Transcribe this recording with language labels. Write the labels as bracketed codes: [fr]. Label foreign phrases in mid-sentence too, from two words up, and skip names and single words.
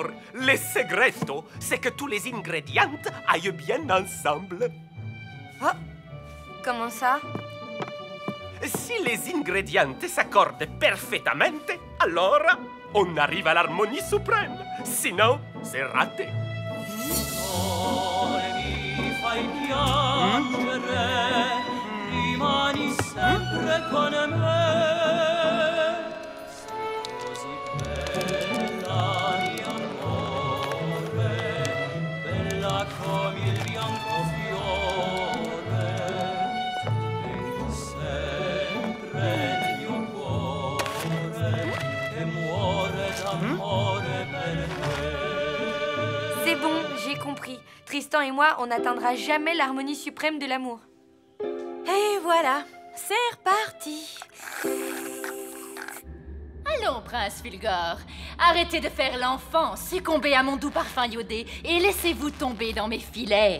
[fr] Le segreto, c'est que tous les ingrédients aillent bien ensemble. Comment ça? Si les ingrédients s'accordent parfaitement, alors on arrive à l'harmonie suprême. Sinon, c'est raté. [it] Rimani sempre con me, così bella mio amore, bella come il bianco fiore, e sempre nel mio cuore, e muore d'amore per te. [fr] C'est bon, j'ai compris. Tristan et moi, on n'atteindra jamais l'harmonie suprême de l'amour. Et voilà, c'est reparti. Allons, prince Fulgore, arrêtez de faire l'enfant, succombez à mon doux parfum iodé et laissez-vous tomber dans mes filets.